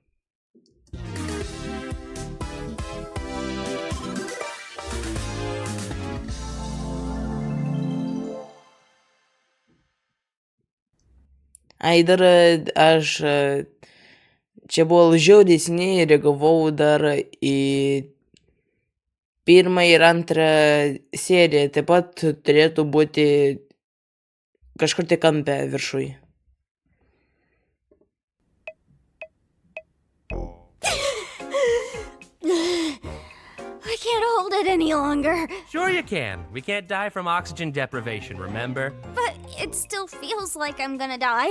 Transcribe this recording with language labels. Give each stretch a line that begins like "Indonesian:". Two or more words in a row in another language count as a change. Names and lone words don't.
Lithuanian: Dar aš čia buvo žiauriai seniai reagavau dar į pirmą ir antrą seriją, taip pat turėtų būti kažkur tai kampe viršui.
English: I can't hold it any longer. Sure you can. We can't die from oxygen deprivation, remember? But it still feels like I'm gonna die.